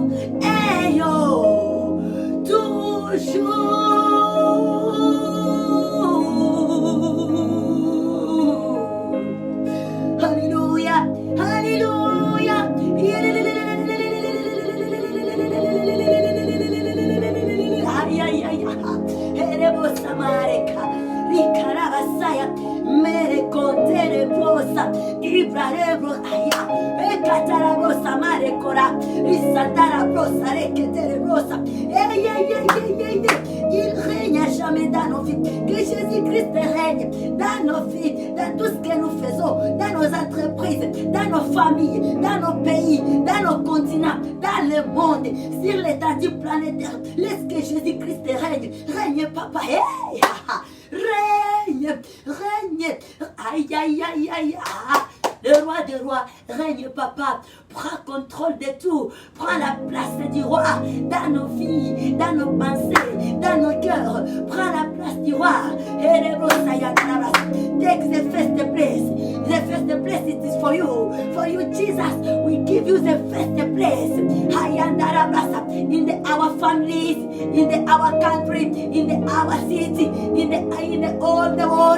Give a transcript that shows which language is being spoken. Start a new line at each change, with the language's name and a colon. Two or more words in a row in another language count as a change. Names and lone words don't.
French: Hey, yo, toujours. Alléluia, alléluia. Aïe, aïe, aïe. Erebosa mareka, rikarabasaya, merekonterebosa, ibrarebosaya, ekatarabosa marekora, risandarabosa, reketerebosa. Il règne à jamais dans nos vies. Que Jésus-Christ règne dans nos vies, dans tout ce que nous faisons, dans nos entreprises, dans nos familles, dans nos pays, dans nos continents, dans le monde, sur l'étendue planétaire. Laisse que Jésus-Christ règne. Règne, papa. Hey, règne, règne. Aïe, aïe, aïe, aïe. Le roi des rois règne, papa. Prends contrôle de tout. Prends la place du roi dans nos vies, dans nos pensées, dans nos cœurs. Prends la place du roi.
English: Take the first place. The first place it is for you. For you, Jesus. We give you the first place. In our families, in our country, in our city, in all the world.